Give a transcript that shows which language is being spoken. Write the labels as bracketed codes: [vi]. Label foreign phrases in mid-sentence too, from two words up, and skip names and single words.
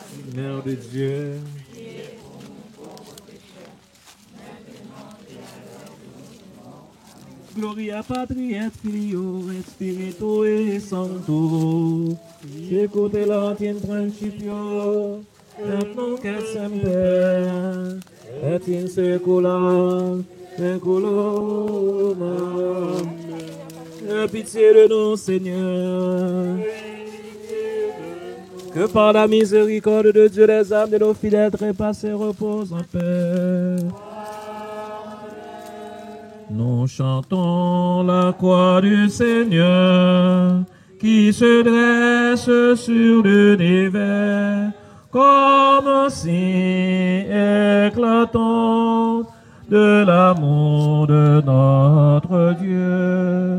[fr] Mère de Dieu, [la] Gloria Patri et Filio et Spiritu Sancto, Sicut in principio, et nunc et semper, et in saecula saeculorum. [fr] Aie pitié de nous, Seigneur. Que par la miséricorde de Dieu, les âmes de nos fidèles trépassés reposent en paix. Nous chantons la croix du Seigneur qui se dresse sur l'univers comme un signe éclatant de l'amour de notre Dieu.